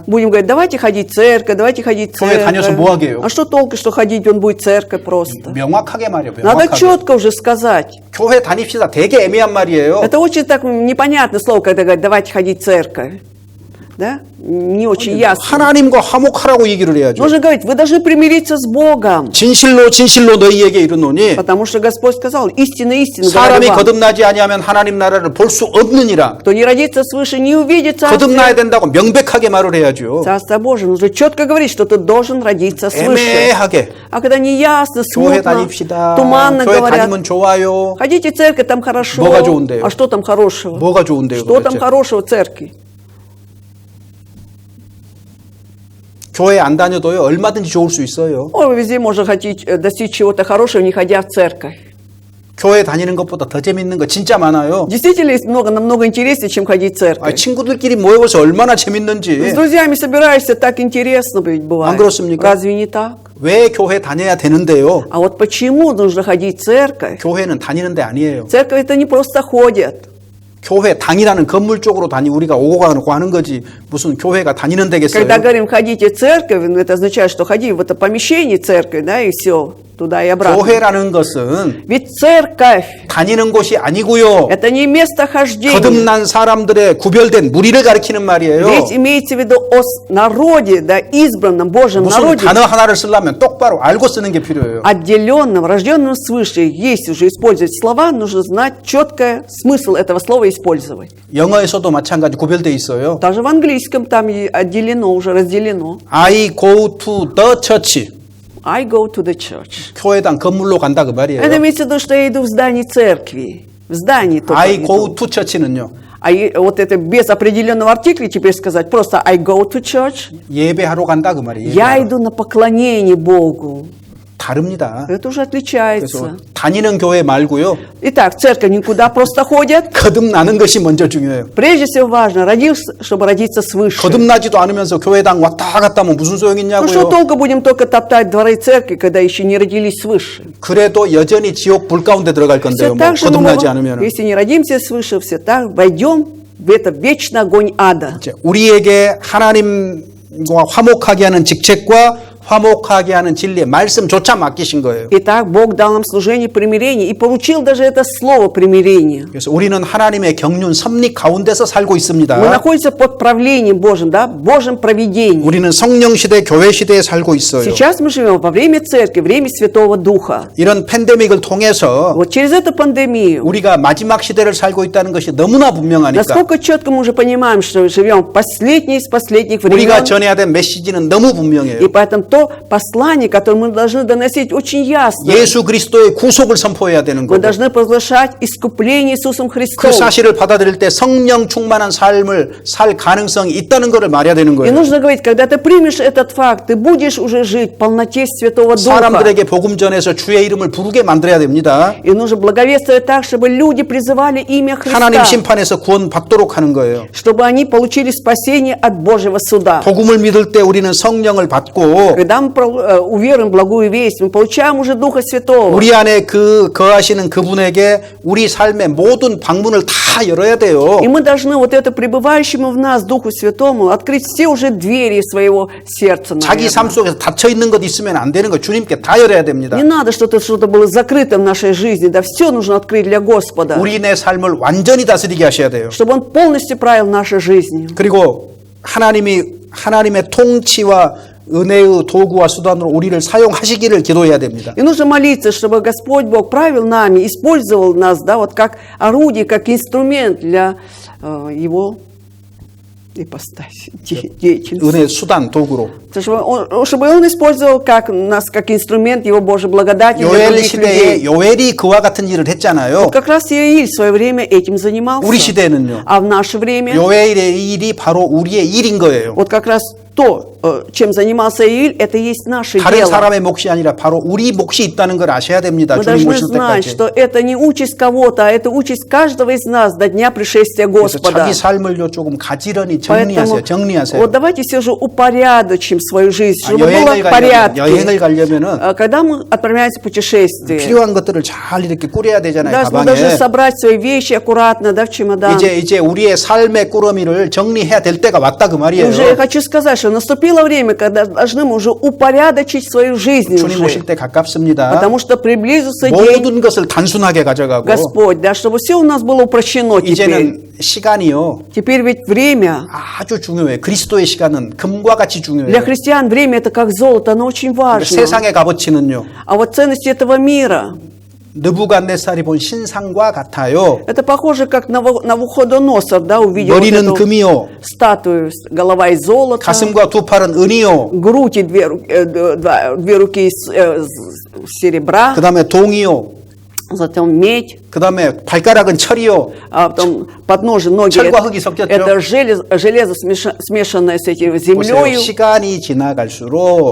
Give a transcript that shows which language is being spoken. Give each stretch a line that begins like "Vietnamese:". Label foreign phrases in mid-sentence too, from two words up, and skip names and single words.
Russian: будем говорить, давайте ходить в церковь, давайте ходить в
Korean: 교회 다녀서 뭐 하게요?
Russian: А что толку, что ходить, он будет в церковь просто?
Korean: 명확하게 말이에요.
Russian: Надо
Korean: 명확하게.
Russian: четко уже сказать.
Korean: 교회 다닙시다. 되게 애매한 말이에요.
Russian: Это очень так непонятное слово, когда говорят, давайте ходить в церковь. Да? Не очень ясно.
Korean: 하나님과 화목하라고 얘기를 해야죠.
Russian: Нужно говорить, вы должны примириться с Богом.
Korean: 진실로 진실로 너희에게 이르노니
Russian: Потому что Господь сказал, истинно, истинно
Korean: 사람이
Russian: говорю вам,
Korean: 거듭나지 아니하면 하나님 나라를 볼 수 없느니라.
Russian: кто не родится свыше, не увидит
Korean: 거듭나야
Russian: Царствие.
Korean: 된다고 명백하게 말을 해야죠.
Russian: Царство Божие. Нужно четко говорить, что ты должен родиться свыше.
Korean: 애매하게
Russian: А когда не ясно,
Korean: 교회
Russian: смутно,
Korean: 다닙시다.
Russian: туманно
Korean: 교회
Russian: говорят,
Korean: 다니면 좋아요.
Russian: ходите в церковь, там хорошо.
Korean: 뭐가 좋은데요?
Russian: А что там хорошего?
Korean: 뭐가 좋은데요?
Russian: Что там
Korean: 도대체?
Russian: хорошего в церкви?
Korean: 교회 안 다녀도요 얼마든지 좋을 수 있어요.
Russian: Ой, везде можно хотеть достичь чего-то хорошего, не ходя в церковь.
Korean: 교회 다니는 것보다 더 재밌는 거 진짜 많아요.
Russian: Действительно, есть много, намного интереснее, чем ходить в церковь.
Korean: 친구들끼리 모여서 얼마나
Russian: С
Korean: 재밌는지.
Russian: друзьями собираешься, так интересно ведь бывает.
Korean: 안 그렇습니까?
Russian: Разве не так?
Korean: 왜 교회 다녀야 되는데요?
Russian: А вот почему нужно ходить в церковь?
Korean: 교회는 다니는 데 아니에요.
Russian: Церковь это не просто ходят.
Korean: 교회 당이라는 건물 쪽으로 우리가 오고 가고 하는 거지 무슨 교회가 다니는 데겠어요?
Russian: Когда говорим ходите в церковь, ну, это означает, что ходи в это помещение церкви, да, и все, туда и обратно.
Korean: 교회라는 것은
Russian: Ведь церковь
Korean: 다니는 곳이 아니고요.
Russian: это не место хождения.
Korean: 거듭난 사람들의 구별된 무리를 가리키는 말이에요.
Russian: Ведь имеется в виду о народе, да, избранном Божьем
Korean: 무슨
Russian: народе,
Korean: 단어 하나를 쓰려면 똑바로 알고 쓰는 게 필요해요.
Russian: отделенном, рожденном свыше. Есть уже использовать слова, нужно знать четко смысл этого слова использовать.
Korean: 영어에서도 마찬가지 구별돼 있어요.
Russian: Даже в английском там и отделено, уже разделено.
English: I go to the church. I go to the church.
Korean: 교회당 건물로 간다 그 말이에요.
Russian: Это имеется в виду, что я иду в здание церкви. В здании только
English: I
Russian: иду.
English: go to church
Korean: 는요.
Russian: А вот это без определенного артикля теперь сказать, просто
English: I go to church.
Korean: 예배하러 간다 그 말이에요.
Russian: Я иду на поклонение Богу.
Korean: 다릅니다.
Russian: Это уже
Korean: 그래서
Russian: отличается.
Korean: 다니는 교회 말고요.
Russian: Итак, в церковь никуда просто ходят.
Korean: 거듭나는 것이 먼저 중요해요.
Russian: Прежде всего важно, родился, чтобы родиться свыше.
Korean: 거듭나지도 않으면서 교회당 왔다 갔다 하면 무슨 소용이
Russian: Ну что
Korean: 있냐고요.
Russian: толку будем только топтать дворы церкви, когда еще не родились свыше?
Korean: 그래도 여전히 지옥 불 가운데 들어갈 건데요.
Russian: Все
Korean: 뭐
Russian: так же, мы
Korean: 거듭나지
Russian: можем,
Korean: 않으면.
Russian: если не родимся свыше, все так войдем в это вечный огонь ада.
Korean: 우리에게 하나님과 화목하게 하는 직책과 화목하게 하는 진리의 말씀조차 맡기신 거예요.
Russian: Итак, Бог дал нам служение примирения и получил даже это слово примирения.
Korean: 그래서 우리는 하나님의 경륜 섭리 가운데서 살고
Russian: Мы
Korean: 있습니다.
Russian: находимся под правлением Божьим, да, Божьим провидением.
Korean: 우리는 성령 시대, 교회 시대에 살고 있어요.
Russian: Сейчас мы живем во время церкви, время Святого Духа.
Korean: 이런 팬데믹을 통해서
Russian: Вот через эту пандемию,
Korean: 우리가 마지막 시대를 살고 있다는 것이 너무나 분명하니까
Russian: насколько четко мы уже понимаем, что живем в последний из последних
Korean: 우리가
Russian: времен,
Korean: 전해야 될 메시지는 너무 분명해요.
Russian: и поэтому то послание, которое мы должны доносить, очень ясно.
Korean: 예수 그리스도의 구속을 선포해야 되는
Russian: Мы
Korean: 거고
Russian: должны провозглашать искупление Иисусом
Korean: 그
Russian: Христом.
Korean: 사실을 받아들일 때 성령 충만한 삶을 살 가능성이 있다는 것을 말해야 되는
Russian: И
Korean: 거예요.
Russian: нужно говорить, когда ты примешь этот факт, ты будешь уже жить в полноте Святого Духа.
Korean: 사람들에게 복음 전해서 주의 이름을 부르게 만들어야 됩니다.
Russian: И нужно благовествовать так, чтобы люди призывали имя
Korean: 하나님
Russian: Христа,
Korean: 심판에서 구원 받도록 하는 거예요.
Russian: чтобы они получили спасение от Божьего суда.
Korean: 복음을 믿을 때 우리는 성령을 받고
Russian: Когда мы уверуем в благую весть, мы получаем уже Духа Святого.
Korean: 우리 안에 거하시는 그분에게 우리 삶의 모든 방문을 다 열어야 돼요.
Russian: И мы должны вот это пребывающему в нас Духу Святому открыть все уже двери своего сердца.
Korean: 자기 삶
Russian: наверное.
Korean: 속에서 닫혀 있는 것 있으면 안 되는 거 주님께 다 열어야 됩니다.
Russian: Не надо, чтобы что-то было закрыто в нашей жизни. Да все нужно открыть для Господа,
Korean: 우리 내 삶을 완전히 다스리게 하셔야 돼요.
Russian: чтобы Он полностью правил нашей жизнью.
Korean: 그리고 하나님의 통치와 은혜의 도구와 수단으로 우리를 사용하시기를 기도해야 됩니다.
Russian: И нужно молиться, чтобы Господь Бог правил нами, использовал нас, да, вот как орудие, как инструмент для Его ипостась, деятельность.
Korean: 은혜의 수단, 도구로.
Russian: Чтобы он использовал нас как инструмент его Божьей благодати для
Korean: 요엘
Russian: других
Korean: 시대에
Russian: людей.
Korean: 요엘이 그와 같은 일을 했잖아요.
Russian: Вот как раз Иоиль в свое время этим занимался.
Korean: 우리 시대는요.
Russian: А в наше время
Korean: 요엘의 일이 바로 우리의 일인 거예요.
Russian: вот как раз то, чем занимался Иоиль, это есть наше
Korean: 다른
Russian: дело.
Korean: 사람의 몫이 아니라 바로 우리 몫이 있다는 걸 아셔야 됩니다.
Russian: Мы
Korean: 주님
Russian: должны
Korean: 오실
Russian: знать,
Korean: 때까지.
Russian: что это не участь кого-то, а это участь каждого из нас до дня пришествия
Korean: 그래서
Russian: Господа.
Korean: 자기 삶을요 조금 가지런히
Russian: Поэтому
Korean: 정리하세요.
Russian: вот давайте все же упорядочим свою жизнь, чтобы было
Korean: 여행을
Russian: в порядке.
Korean: 가려면은
Russian: Когда мы отправляемся в путешествие,
Korean: 필요한 것들을 잘 이렇게 꾸려야 되잖아요.
Russian: да, мы должны
Korean: 가방에.
Russian: собрать свои вещи аккуратно, да, в чемодан.
Korean: 이제 우리의 삶의 꾸러미를 정리해야 될 때가 왔다 그 말이에요.
Russian: Уже я хочу сказать, что наступило время, когда должны мы уже упорядочить свою жизнь
Korean: 주님 오실
Russian: уже.
Korean: 때 가깝습니다.
Russian: Потому что приблизился день
Korean: 모든 것을 단순하게 가져가고
Russian: Господь, да, чтобы все у нас было упрощено теперь.
Korean: 이제는 시간이요
Russian: Теперь ведь время
Korean: 아주 중요해요. 그리스도의 시간은 금과 같이
Russian: для
Korean: 중요해요.
Russian: христиан, время это как золото, оно очень важно.
Korean: 세상의 값어치는요
Russian: А вот ценности этого мира,
Korean: 느부갓네살이 본 신상과 같아요.
Russian: это похоже, как Навуходоносор, да, увидел вот
Korean: 머리는
Russian: эту
Korean: 금이요,
Russian: статую, голова из золота,
Korean: 가슴과 두 팔은 은이요,
Russian: грудь и две руки из серебра,
Korean: 그 다음에 동이요,
Russian: затем медь,
Korean: 그 다음에 발가락은 철이요.
Russian: а потом подножие ноги.
Korean: 철과 흙이 섞였죠.
Russian: Это железо, смешанное с этим
Korean: 보세요.
Russian: землею.
Korean: 시간이 지나갈수록